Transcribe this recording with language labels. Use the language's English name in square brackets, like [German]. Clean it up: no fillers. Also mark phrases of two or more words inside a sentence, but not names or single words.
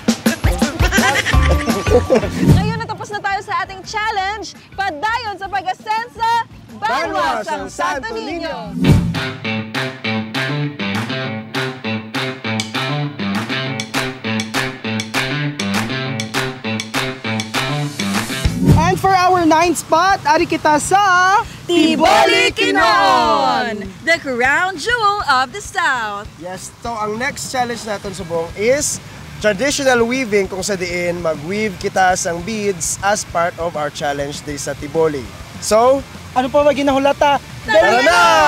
[Filipino] Ngayon natapos na tayo sa ating challenge, [Hiligaynon] padayon sa pag-asensa, Banwas ang Santo Niño! [English] And for our 9th spot, [Hiligaynon] ari kita sa Tiboli Kinoon, [English] the crown jewel of the South. Yes, so ang next challenge [Hiligaynon] natin subong [English] is traditional weaving, [Hiligaynon] kung sa diin mag-weave kita sang beads [English] as part of our challenge day [Hiligaynon] sa Tiboli. So, ano pa ba ginahulata? [Filipino] Tara na!